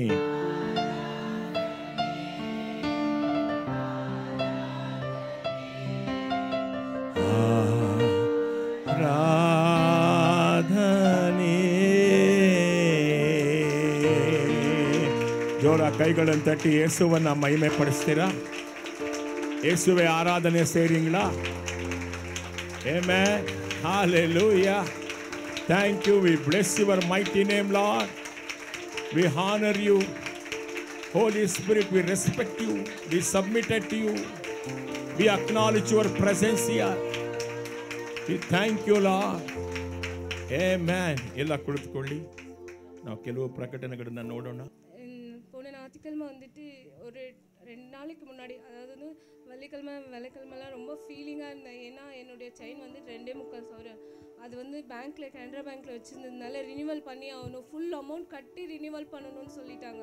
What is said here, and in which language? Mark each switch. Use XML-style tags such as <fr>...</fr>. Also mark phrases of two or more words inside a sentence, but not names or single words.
<kn>ಆರಾಧನೆ. ಜೋರ ಕೈಗಳನ್ನು ತಟ್ಟಿ ಯೇಸುವನ್ನ ಮಹಿಮೆ ಪಡಿಸ್ತೀರಾ? ಯೇಸುವೆ ಆರಾಧನೆ ಸೇರಿಂಗ್ಲಾ?</kn> <en>Amen. Hallelujah. Thank you. We bless your mighty name, Lord. We honor you. Holy Spirit, we respect you. We submit it to you. We acknowledge your presence here. We thank you, Lord. Amen.</en> <kn>ಎಲ್ಲ ಕುಳಿತುಕೊಳ್ಳಿ. ನಾವು ಕೆಲವು ಪ್ರಕಟಣೆಗಳನ್ನು ನೋಡೋಣ.</kn> <ta>போன ஞாயிற்றுக்கிழமை வந்துட்டு ஒரு 2 நாளைக்கு முன்னாடி, அதாவது வெள்ளிக்கிழமெல்லாம் ரொம்ப ஃபீலிங்காக இருந்தேன். ஏன்னா என்னுடைய செயின் வந்து 2.25 சவரன். அது வந்து பேங்க்கில் கனரா பேங்க்கில் வச்சுருந்ததுனால ரினிவல் பண்ணி ஆகணும்,</ta> <en>full amount</en> <ta>கட்டி ரினிவல் பண்ணணும்னு சொல்லிட்டாங்க.</ta>